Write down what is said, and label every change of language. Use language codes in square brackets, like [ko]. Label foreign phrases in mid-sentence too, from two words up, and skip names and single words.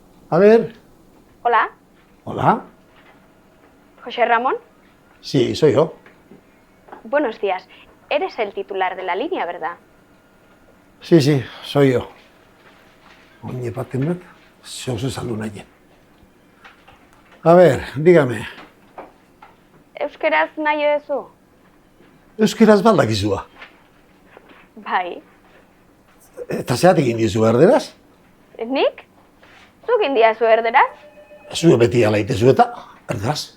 [es] A ver. Hola, Hola. José Ramón. Sí, soy yo. Buenos días. Eres el titular de la línea, ¿verdad? Sí, soy yo. Oye, [eu] baten bat, zeu saldu nahi. [es] A ver, dígame. [eu] Euskeraz nahi duzu? Euskeraz baldakizua. Bai. Eta zeatik egin dizu erderaz? Nik? Zuk indiazu erderaz? Zue beti ala itezu eta erderaz.